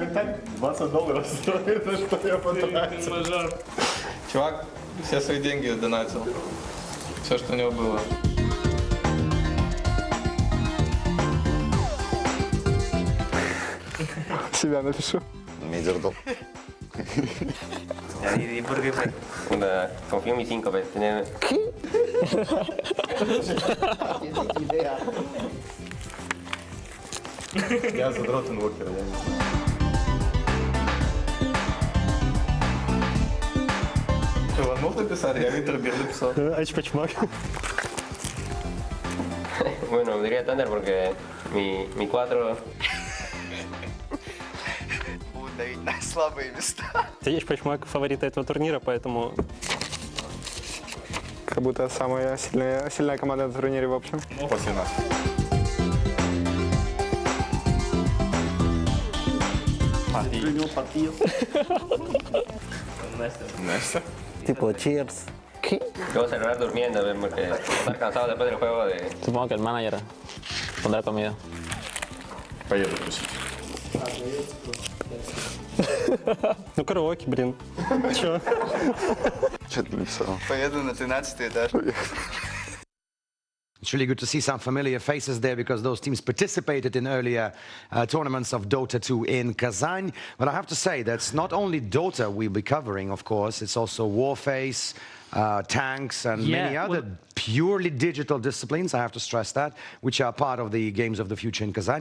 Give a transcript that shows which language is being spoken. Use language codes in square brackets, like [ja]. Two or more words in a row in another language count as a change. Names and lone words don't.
[ru] $20 стоит, за что я потратил. Чувак все свои деньги донатил. Все, что у него было. Себя напишу. Мейджордоп. [es] ¿Y por qué fue? Confío en mis 5 para tener... [ru] Я задрот инвокера, я не знаю. Что, мог написать? Я Винтербер написал. Ачпачмак. [es] Bueno, diría Thunder porque mi 4... [ru] Давить на слабые места. Ачпачмак фаворит этого турнира, поэтому... Как будто самая сильная команда на турнире в общем. После нас. [es] Néstor. Tipo cheers. ¿Qué? Te voy a celebrar durmiendo porque estar cansado después del juego de... Supongo que el manager pondrá comida. [ru] Поеду тусить. Ну караоке, блин. Чё? Что ты написал? Поеду на 13-й этаж. [en] It's really good to see some familiar faces there because those teams participated in earlier tournaments of Dota 2 in Kazan. But I have to say that's not only Dota we'll be covering, of course, it's also Warface, tanks and many other purely digital disciplines, I have to stress that, which are part of the Games of the Future in Kazan.